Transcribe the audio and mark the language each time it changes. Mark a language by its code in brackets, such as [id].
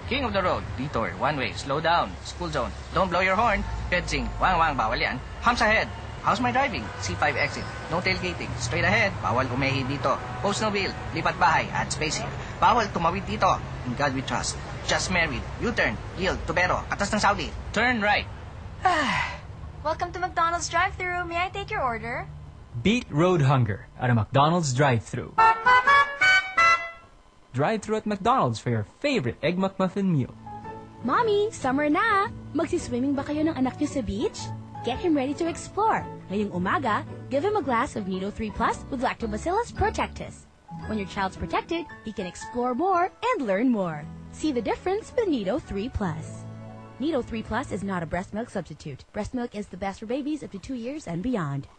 [en] King of the road. Detour. One way. Slow down. School zone. Don't blow your horn. Pedzing. Wang wang. [tl] Bawal yan. [en] Humps ahead. How's my driving? C5 exit. No tailgating. Straight ahead. [tl] Bawal umehi dito. [en] Post no bill. [tl] Lipat bahay. [en] Add spacing. [tl] Bawal tumawid dito. [en] In God we trust. Just married. U-turn. Yield. Tubero. [tl] Atas ng Saudi. [en] Turn right. Welcome to McDonald's drive-thru. May I take your order? Beat road hunger at a McDonald's drive-thru. Drive-thru at McDonald's for your favorite Egg McMuffin meal. [tl] Mommy, summer na. Magsiswimming ba kayo ng anak niyo sa beach? [en] Get him ready to explore. [tl] Ngayong umaga, [en] give him a glass of Nido 3 Plus with Lactobacillus Protectus. When your child's protected, he can explore more and learn more. See the difference with Nido 3 Plus. Nido 3 Plus is not a breast milk substitute. Breast milk is the best for babies up to 2 years and beyond.